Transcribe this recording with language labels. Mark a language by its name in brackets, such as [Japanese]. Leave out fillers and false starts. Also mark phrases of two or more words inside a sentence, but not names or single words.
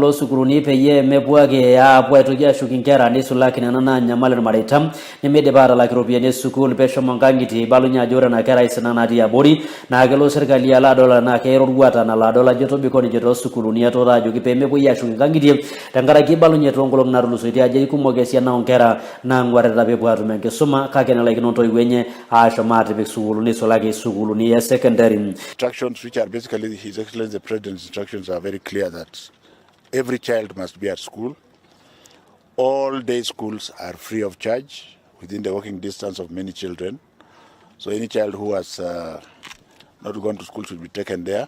[Masai] loosukuluni peyie mepuo ake aapuo aitoki ashuki nkera nisulaki nena naanyamal irmareita nemidipa aatalak iropiyiani esukuul peshomo nkang'itie ibalunye ajo ore ena kera isina natii abori naa kelo sirkali alo adol enaa keroruata nalo adol ajo tobiko ninche toosukuluni etuutaa ajoki peemepuoi ashuki nkang'itie tenkaraki ibalunye toonkolong'i naatulusoitie ajo ikumok esiana oonkera naang'uarita peepuo aatum enkisuma kake nelaikino ntoiwuo enye aashom aatipik sukuuluni isulaki sukuuluni e secondary. [English] Instructions which are basically His Excellency the President's instructions are very clear that every child must be at school. All day schools are free of charge within the walking distance of many children. So any child who has not gone to school should be taken there.